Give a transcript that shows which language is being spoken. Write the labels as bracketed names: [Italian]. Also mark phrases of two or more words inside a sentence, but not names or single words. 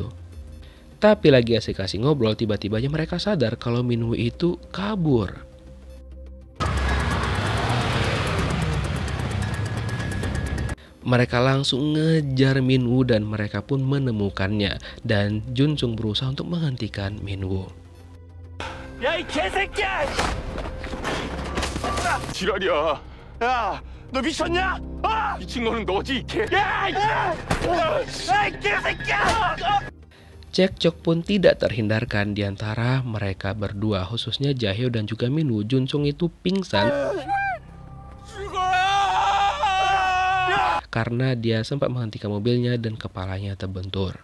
[Indonesian] Tapi lagi asik-asik ngobrol, tiba-tiba aja mereka sadar kalau Minwoo itu kabur. Mereka langsung ngejar Minwoo dan mereka pun menemukannya, dan Junsung berusaha untuk menghentikan Minwoo. [Korean] 야, 이 개새끼야! 지랄이야. 야, 너 미쳤냐? 미친 거는 너지, 이 개. 야, 이 개새끼야! [Indonesian] Cekcok pun tidak terhindarkan di antara mereka berdua, khususnya Jaehyo dan juga Minwoo. Junsung itu pingsan karena dia sempat menghentikan mobilnya dan kepalanya terbentur.